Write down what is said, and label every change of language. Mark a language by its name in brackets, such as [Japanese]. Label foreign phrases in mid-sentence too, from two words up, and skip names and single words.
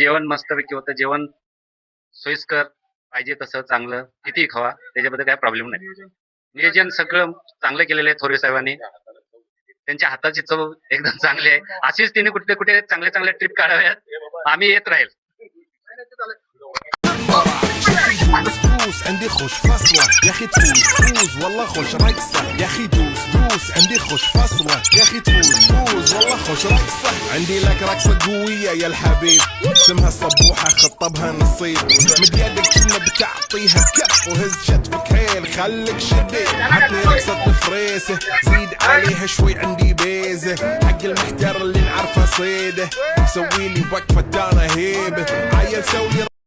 [Marathi] जेवण मस्तपैकी होतं जेवण सोयीस्कर पाहिजे तसं चांगलं किती खावा त्याच्याबद्दल काय प्रॉब्लेम नाही नियोजन सगळं चांगलं केलेलं आहे थोरे साहेबांनी त्यांच्या हाताची चव एकदम चांगली आहे अशीच तिने कुठे कुठे चांगल्या चांगल्या ट्रिप काढाव्यात आम्ही येत राहील [Arabic] عندي خوش فصلة يا اخي تفوز والله خوش رقصة يا اخي دوس عندي خوش فصلة يا اخي تفوز والله خوش رقصة عندي لك رقصة قوية يا الحبيب اسمها الصبوحة خطبها نصيب مد يدك كنا بتعطيها كف وهز شتفك هيل خليك شديد عطني رقصة الفريسة زيد عليها شوي عندي بيزة حق المحتار اللي نعرفه صيده سويلي وقفة انا هيبة عيل سوي